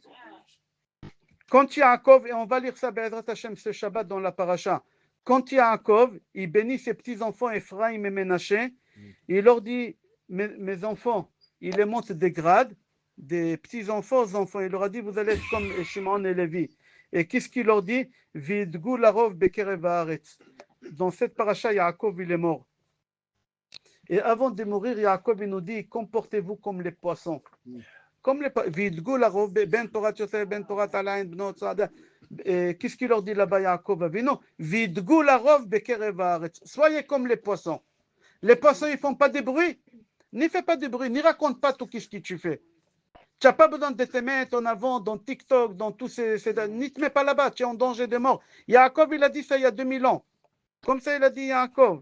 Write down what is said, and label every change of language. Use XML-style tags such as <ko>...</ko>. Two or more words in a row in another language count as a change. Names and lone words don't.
<fr>Quand Yaakov, et on va lire ça,</fr> <he>Be'ezrat Hashem,</he> <fr>ce Shabbat dans la paracha. Quand Yaakov, il bénit ses petits-enfants, Ephraim et Ménaché, il leur dit, mes enfants, il les monte des grades, des petits-enfants aux enfants. Il leur a dit, vous allez être comme Shimon et Lévi. Et qu'est-ce qu'il leur dit?</fr> <he>Vidgu larov bekerev haaretz.</he> <fr>Dans cette paracha, Yaakov, il est mort. Et avant de mourir, Yaakov, il nous dit, comportez-vous comme les poissons. Comme les</fr> <he>Vidgu larov ben Torat Yosef, ben Torat Alain, bnot Sada.</he> <fr>Qu'est-ce qu'il leur dit là-bas, Yaakov Avinu?</fr> <he>Vidgu larov bekerev haaretz.</he> <fr>Soyez comme les poissons. Les poissons, ils ne font pas de bruit. N'y fais pas de bruit, n'y raconte pas tout ce que tu fais. Tu n'as pas besoin de te mettre en avant dans TikTok, dans tous ces... N'y te mets pas là-bas, tu es en danger de mort. Yaakov, il a dit ça il y a 2000 ans. Comme ça, il a dit Yaakov.</fr>